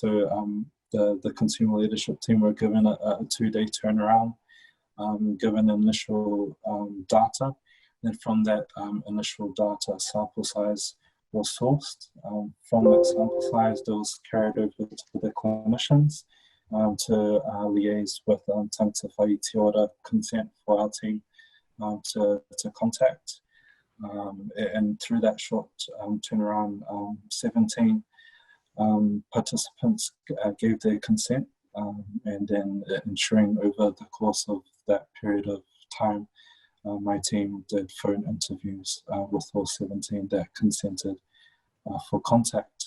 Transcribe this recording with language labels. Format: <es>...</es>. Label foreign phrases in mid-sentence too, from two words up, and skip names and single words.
<en>So the consumer leadership team were given a 2-day turnaround, given initial data. Then from that initial data, sample size was sourced. From that sample size, it was carried over to the clinicians to liaise with</en> <mi>tangata whai te ora</mi> <en>consent for our team to contact. And through that short turnaround, 17 participants gave their consent, and then ensuring over the course of that period of time, my team did phone interviews with all 17 that consented for contact.</en>